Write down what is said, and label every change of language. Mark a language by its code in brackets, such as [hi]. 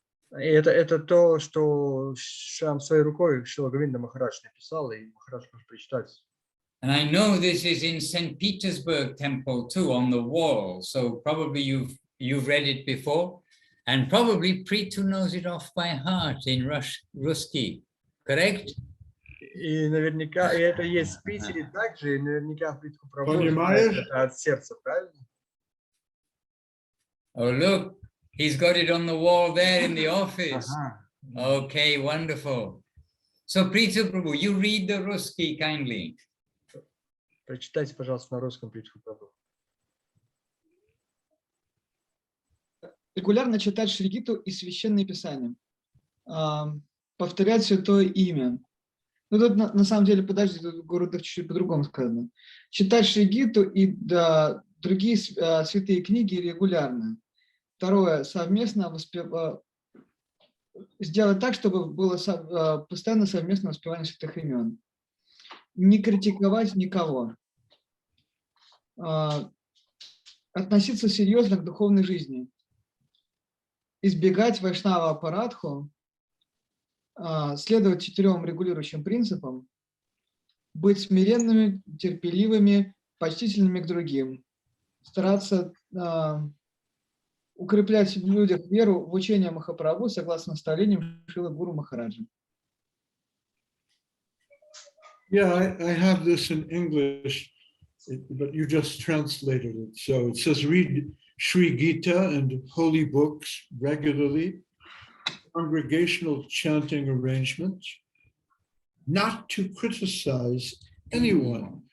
[ru] Это то, что сам своей рукой Шрила Говинда Махарадж написал, и Махарадж может прочитать. [en] And I know this is in St. Petersburg temple too, on the wall. So probably you've read it before, and probably Prithu knows it off by heart in Ruski, correct? [ru] И наверняка, и это есть в Питере также, и наверняка Притху Прабху это от сердца, правильно? [en] Oh, look, he's got it on the wall there in the office. Okay, wonderful. So Prithu Prabhu, you read the Ruski kindly. [ru] Прочитайте, пожалуйста, на русском Притху Прабху. Регулярно читать Шри-Гиту и Священные Писания. Повторять Святое Имя. Ну, тут на самом деле, подождите, тут в городах чуть-чуть по-другому сказано. Читать Шри-Гиту и другие святые книги регулярно. Второе, совместно сделать так, чтобы было постоянно совместное воспевание святых имен. Не критиковать никого. Относиться серьезно к духовной жизни. Избегать вайшнава аппаратху. Следовать 4 регулирующим принципам. Быть смиренными, терпеливыми, почтительными к другим. стараться укреплять в людях веру в учение Махапрабху согласно наставлениям Шрилы Гуру Махараджа. [en] Yeah, I have this in English, but you just translated it. So it says, read Sri Gita and holy books regularly, congregational chanting arrangements, not to criticize anyone.